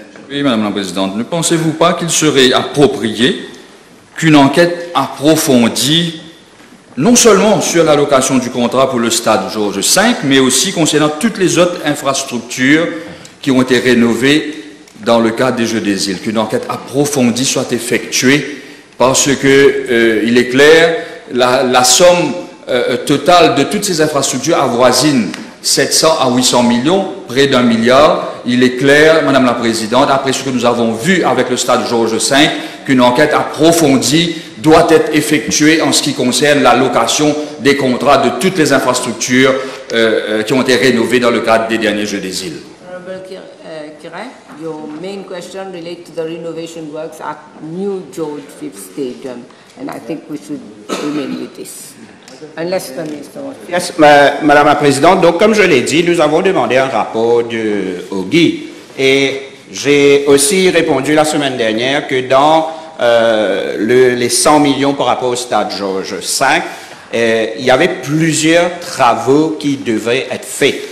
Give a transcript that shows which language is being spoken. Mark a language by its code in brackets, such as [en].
[fr] Oui, Madame la Présidente, ne pensez-vous pas qu'il serait approprié qu'une enquête approfondie, non seulement sur l'allocation du contrat pour le stade Georges V, mais aussi concernant toutes les autres infrastructures qui ont été rénovées dans le cadre des Jeux des îles, qu'une enquête approfondie soit effectuée, parce que il est clair, la somme totale de toutes ces infrastructures avoisine 700 à 800 millions, près d'1 milliard. Il est clair, Madame la Présidente, après ce que nous avons vu avec le stade Georges V, qu'une enquête approfondie doit être effectuée en ce qui concerne l'allocation des contrats de toutes les infrastructures qui ont été rénovées dans le cadre des derniers Jeux des îles. [en] Honorable Kirai, your main question relates to the renovation works at New George V Stadium, and I think we should remain with this. Unless the Minister wants to. [fr] Yes, Madame la Présidente, donc comme je l'ai dit, nous avons demandé un rapport de Ogi et j'ai aussi répondu la semaine dernière que dans les 100 millions par rapport au stade Georges V, il y avait plusieurs travaux qui devaient être faits.